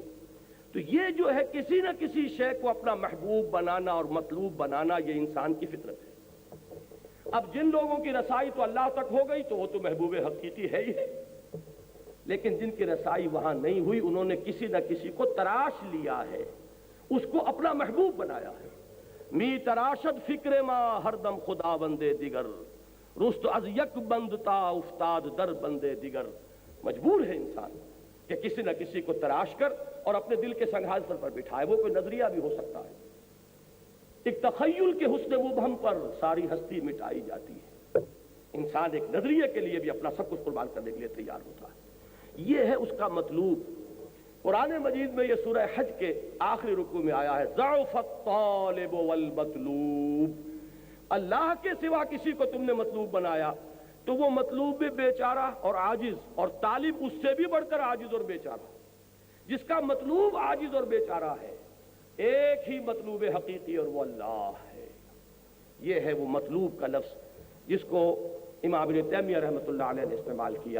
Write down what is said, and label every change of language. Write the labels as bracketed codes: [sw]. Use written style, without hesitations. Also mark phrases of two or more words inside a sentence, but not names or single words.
[ur] تو یہ جو ہے کسی نہ کسی شے کو اپنا محبوب بنانا اور مطلوب بنانا، یہ انسان کی فطرت ہے۔ اب جن لوگوں کی رسائی تو اللہ تک ہو گئی تو وہ تو محبوب حقیقی ہے ہی ہے، لیکن جن کی رسائی وہاں نہیں ہوئی انہوں نے کسی نہ کسی کو تراش لیا ہے، اس کو اپنا محبوب بنایا ہے۔ [fa] می تراشد فکر ما ہر دم خدا بندے دیگر، رست از یک بندتا افتاد در بندے دیگر۔ [ur] مجبور ہے انسان کہ کسی نہ کسی کو تراش کر اور اپنے دل کے سنگھاص پر بٹھائے۔ وہ کوئی نظریہ بھی ہو سکتا ہے، ایک تخیل کے حسن مبہم پر ساری ہستی مٹائی جاتی ہے۔ انسان ایک نظریے کے لیے بھی اپنا سب کچھ قربان کرنے کے لیے تیار ہوتا ہے، یہ ہے اس کا مطلوب۔ قرآن مجید میں یہ سورہ حج کے آخری رکوع میں آیا ہے، [ar] ضعف الطالب والمطلوب۔ [ur] اللہ کے سوا کسی کو تم نے مطلوب بنایا تو وہ مطلوب بھی بیچارہ اور عاجز، اور طالب اس سے بھی بڑھ کر عاجز اور بیچارہ، جس کا مطلوب عاجز اور بیچارہ ہے۔ ایک ہی مطلوب حقیقی اور وہ اللہ ہے۔ یہ ہے وہ مطلوب کا لفظ جس کو امام ابن تیمیہ [ar] رحمۃ اللہ علیہ [ur] نے استعمال کیا۔